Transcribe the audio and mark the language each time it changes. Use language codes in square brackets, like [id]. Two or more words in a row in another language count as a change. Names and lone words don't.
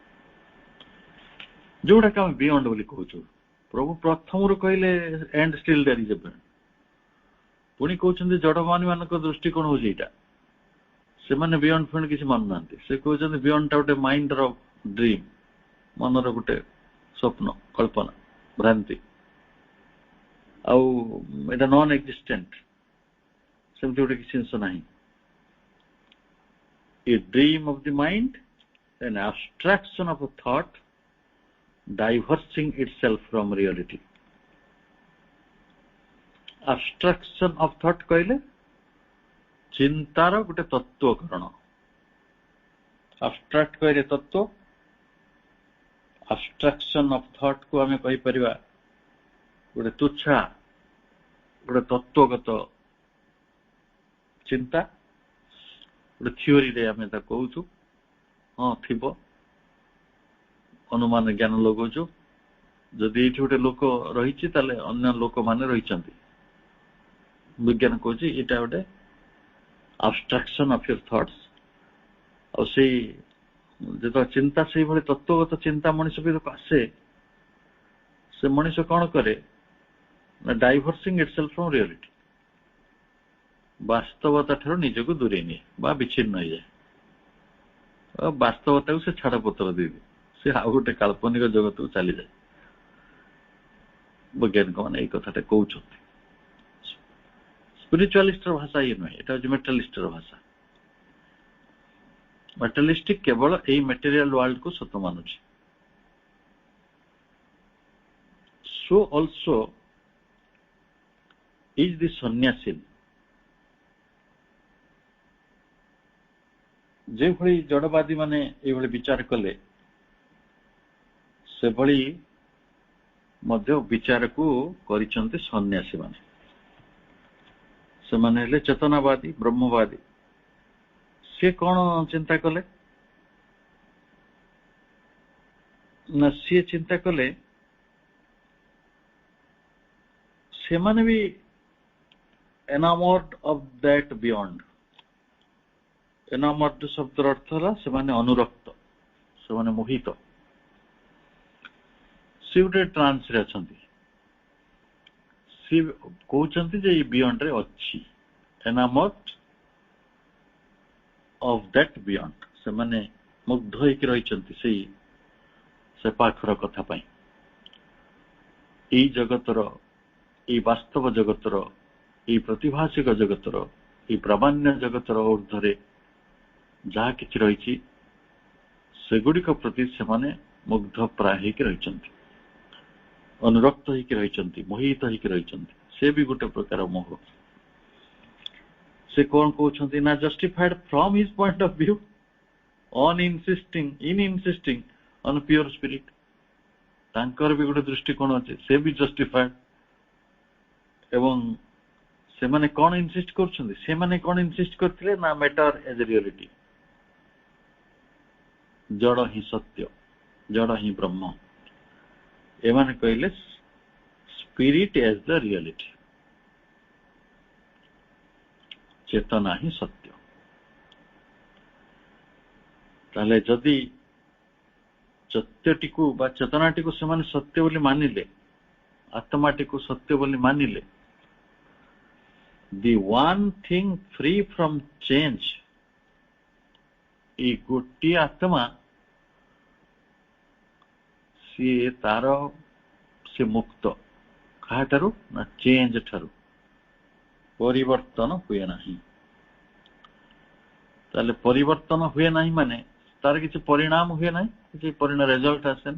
[or] ଯୋଉଟାକୁ ଆମେ ବିୟଣ୍ଡ ବୋଲି କହୁଛୁ ପ୍ରଭୁ ପ୍ରଥମରୁ କହିଲେ [en] and still there is a beyond [or] ପୁଣି କହୁଛନ୍ତି ଜଡମାନୀ ମାନଙ୍କ ଦୃଷ୍ଟିକୋଣ ହଉଛି ଏଇଟା ସେମାନେ ବିୟଣ୍ଡ ଫିୟଣ୍ଡ କିଛି ମାନୁନାହାନ୍ତି ସେ କହୁଛନ୍ତି ବିୟଣ୍ଡଟା ଗୋଟେ ମାଇଣ୍ଡର ଡ୍ରିମ୍ ମନର ଗୋଟେ ସ୍ୱପ୍ନ କଳ୍ପନା ଭ୍ରାନ୍ତି ଆଉ ଏଇଟା [en] non existent [or] ସେମିତି ଗୋଟେ କିଛି ଜିନିଷ ନାହିଁ [en] a dream of the mind an abstraction of a thought divorcing itself from reality abstraction of thought [or] କହିଲେ ଚିନ୍ତାର ଗୋଟେ ତତ୍ତ୍ୱକରଣ abstract କହିଲେ ତତ୍ତ୍ୱ [en] abstraction of thought [or] କୁ ଆମେ କହିପାରିବା ଗୋଟେ ତୁଚ୍ଛା ଗୋଟେ ତତ୍ତ୍ୱଗତ ଚିନ୍ତା ଗୋଟେ ଥିଓରିରେ ଆମେ ତାକୁ କହୁଛୁ ହଁ ଥିବ ଅନୁମାନ ଜ୍ଞାନ ଲଗାଉଛୁ ଯଦି ଏଇଠି ଗୋଟେ ଲୋକ ରହିଛି ତାହେଲେ ଅନ୍ୟ ଲୋକମାନେ ରହିଛନ୍ତି ବିଜ୍ଞାନ କହୁଛି ଏଇଟା ଗୋଟେ [en] abstraction of your thoughts [or] ଆଉ ସେଇ ଯେତେବେଳେ ଚିନ୍ତା ସେଇଭଳି ତତ୍ତ୍ୱଗତ ଚିନ୍ତା ମଣିଷ ଭିତରକୁ ଆସେ ସେ ମଣିଷ କଣ କରେ ନା [en] divorcing itself from reality [or] ବାସ୍ତବତା ଠାରୁ ନିଜକୁ ଦୂରେଇ ନିଏ ବା ବିଚ୍ଛିନ୍ନ ହେଇଯାଏ ବାସ୍ତବତାକୁ ସେ ଛାଡପତ୍ର ଦେଇଦିଏ ସେ ଆଉ ଗୋଟେ କାଳ୍ପନିକ ଜଗତକୁ ଚାଲିଯାଏ ବୈଜ୍ଞାନିକ ମାନେ ଏଇ କଥାଟା କହୁଛନ୍ତି ସ୍ପିରିଚୁଆଲିଷ୍ଟର ଭାଷା ଇଏ ନୁହେଁ ଏଟା ହଉଛି ମେଟାଲିଷ୍ଟର ଭାଷା ମେଟାଲିଷ୍ଟିକ କେବଳ ଏଇ [en] material worldକୁ [or] ସତ ମାନୁଛି [en] so also is the [or] ସନ୍ନ୍ୟାସୀ ଯେଭଳି ଜଡବାଦୀ ମାନେ ଏଇଭଳି ବିଚାର କଲେ ସେଭଳି ମଧ୍ୟ ବିଚାରକୁ କରିଛନ୍ତି ସନ୍ନ୍ୟାସୀ ମାନେ ସେମାନେ ହେଲେ ଚେତନାବାଦୀ ବ୍ରହ୍ମବାଦୀ ସେ କଣ ଚିନ୍ତା କଲେ ନା ସିଏ ଚିନ୍ତା କଲେ ସେମାନେ ବି [en] enamored of that beyond [or] enamored ଶବ୍ଦର ଅର୍ଥ ହେଲା ସେମାନେ ଅନୁରକ୍ତ ସେମାନେ ମୋହିତ ସେ ଗୋଟେ ଟ୍ରାନ୍ସରେ ଅଛନ୍ତି ସେ କହୁଛନ୍ତି ଯେ ଏଇ ବିୟଣ୍ଡ ରେ ଅଛି [en] enamored of that beyond [or] ସେମାନେ ମୁଗ୍ଧ ହେଇକି ରହିଛନ୍ତି ସେ ପାଖର କଥା ପାଇଁ। ଏଇ ଜଗତର, ଏଇ ବାସ୍ତବ ଜଗତର, ଏଇ ପ୍ରତିଭାସିକ ଜଗତର, ଏଇ ପ୍ରାମାଣ୍ୟ ଜଗତର ଊର୍ଦ୍ଧ୍ୱରେ ଯାହା କିଛି ରହିଛି ସେଗୁଡ଼ିକ ପ୍ରତି ସେମାନେ ମୁଗ୍ଧ ପ୍ରାୟ ହେଇକି ରହିଛନ୍ତି, ଅନୁରକ୍ତ ହେଇକି ରହିଛନ୍ତି, ମୋହିତ ହେଇକି ରହିଛନ୍ତି। ସେ ବି ଗୋଟେ ପ୍ରକାର ମୋହ। ସେ କଣ କହୁଛନ୍ତି ନା, [en] justified from his point of view in insisting on pure spirit। [or] ତାଙ୍କର ବି ଗୋଟେ ଦୃଷ୍ଟିକୋଣ ଅଛି, ସେ ବି ଜଷ୍ଟିଫାଏଡ। ଏବଂ ସେମାନେ କଣ ଇନସିଷ୍ଟ କରୁଛନ୍ତି? ସେମାନେ କଣ ଇନସିଷ୍ଟ କରିଥିଲେ ନା, [en] matter as reality, [or] ଜଡ଼ ହିଁ ସତ୍ୟ, ଜଡ଼ ହିଁ ବ୍ରହ୍ମ। ଏମାନେ କହିଲେ [en] spirit as the reality, [or] ଚେତନା ହିଁ ସତ୍ୟ। ତାହେଲେ ଯଦି ସତ୍ୟଟିକୁ ବା ଚେତନାଟିକୁ ସେମାନେ ସତ୍ୟ ବୋଲି ମାନିଲେ, ଆତ୍ମାଟିକୁ ସତ୍ୟ ବୋଲି ମାନିଲେ, [en] the one thing free from change, [or] ଏଇ ଗୋଟିଏ ଆତ୍ମା ସେ ମୁକ୍ତ। କାହାଠାରୁ ନା, ଚେଞ୍ଜ ଠାରୁ। ପରିବର୍ତ୍ତନ ହୁଏ ନାହିଁ। ତାହେଲେ ପରିବର୍ତ୍ତନ ହୁଏ ନାହିଁ ମାନେ ତାର କିଛି ପରିଣାମ ହୁଏ ନାହିଁ, କିଛି ରେଜଲ୍ଟ ଆସେନି।